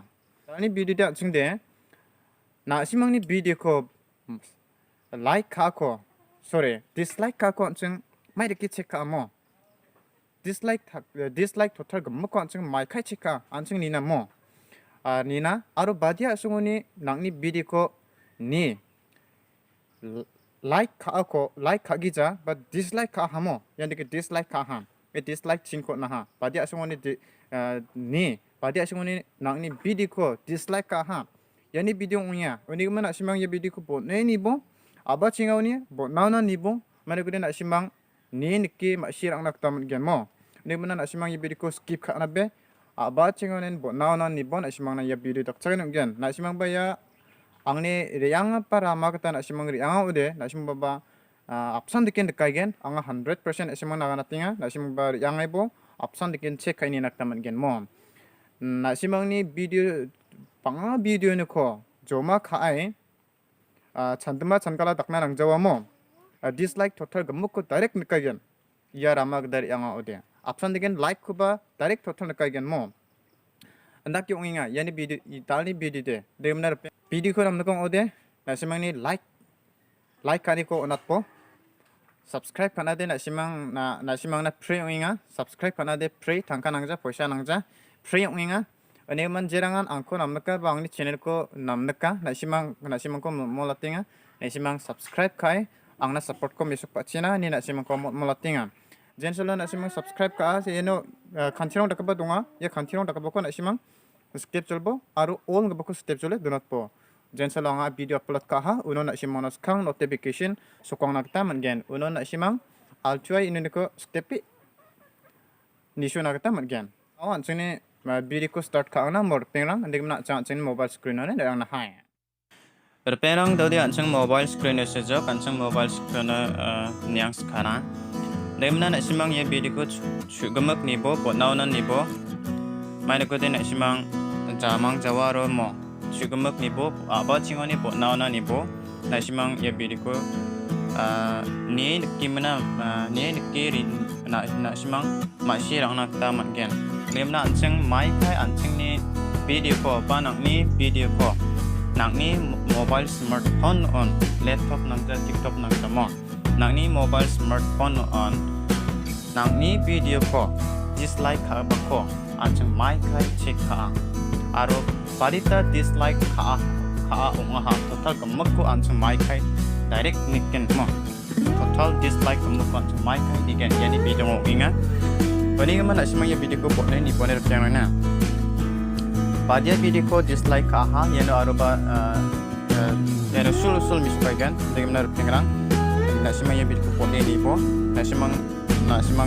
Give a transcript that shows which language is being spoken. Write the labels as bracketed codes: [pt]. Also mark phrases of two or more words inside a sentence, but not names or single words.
[grt] Ani video dak chungde nasimang ni video ko like kako dislike kako chung mai deki check ka mo. [en] Dislike total [grt] gam ko chung mai kai check ka anchung nina mo. Nina aro badia a.songoni nangni video ko ni like ka.gija but dislike ka.ha mo yang deke dislike ka.ha dislike chingko na ha badia a.songoni ni badia a.songoni nangni video ko dislike ka.ha yani video unya oni mana simang ye video ko bo ne nibo aba chingawni bo nauna nibo mane guden na simang ni nikki ma sirang nak tam gen mo ni mana na simang ye video ko skip ka na be aba chingawnen bo nauna nibo na simang na ye video tak chagen gen na simang ba ya angni riyang para makata na simang riyang ude na simang baba apsan diken ka.gen anga 100% simang na tinga na simang ba riyang ibo apsan diken check kaini nak tam gen mo na simang ni video panga video ni ko joma ka.a chandma chankala dakna nang jawa mo [en] dislike total [grt] gamuk ko direct ni ka.gen ya rama dar yang ude apsan diken like ko ba [en] direct total [grt] ni ka.gen mo andak yung inga yani video itali video de demnar video ko namna kong ode nasimang ni like kani ko onat po subscribe kana de nasimang na free yung inga subscribe kana de free tangka nangja poisa nangja free yung inga ane man jerangan angko namna ka bang ni channel ko namna ka nasimang ko molatinga nasimang subscribe kai angna support ko misuk pachina ni nasimang ko molatinga jensolo nasimang subscribe ka se eno kantirong dakaba donga ya kantirong dakaba ko nasimang step cholbo aru all ngabako step chole donat po jensolo nga video upload ka ha uno nasimang nos kang notification sokong nakta mangen uno nasimang altuai inuniko stepi nisu nakta mangen awan chune video ko start ka na mor pengrang ndigna chang [en] mobile screen [grt] ne dang na hai perpenang dodi anchang [en] mobile screen [grt] se jo kanchang [en] mobile screen [grt] nyang skana demna na simang ye video ko chu.mik nibo bon.aona nibo mai ko de na simang jamang jawaro mo chu.mik nibo aba chingoni bon.aona nibo na simang ye video ko ni kimna ni kiri na simang ma.sigen na ta mangen demna anchang mai kai anchang ni video ko ba nangni video ko nangni [en] mobile smartphone on laptop [grt] nangja tiktok nangja mo nangni [en] mobile smartphone [grt] on nangni video ko dislike ka.gipako anchang mai kai check ka aro barita dislike ka ong.aha total gamuk ko anchang mai kai direct niken mo [en] total dislike [grt] gamuk ko anchang mai kai niken yani video mo inga bani man asimang ye video ko bone ni bone repyang na badia video ko dislike ka.ha yano aro ba yano sul mispagan dengan repyang nasimang ye video ko bone ni bo nasimang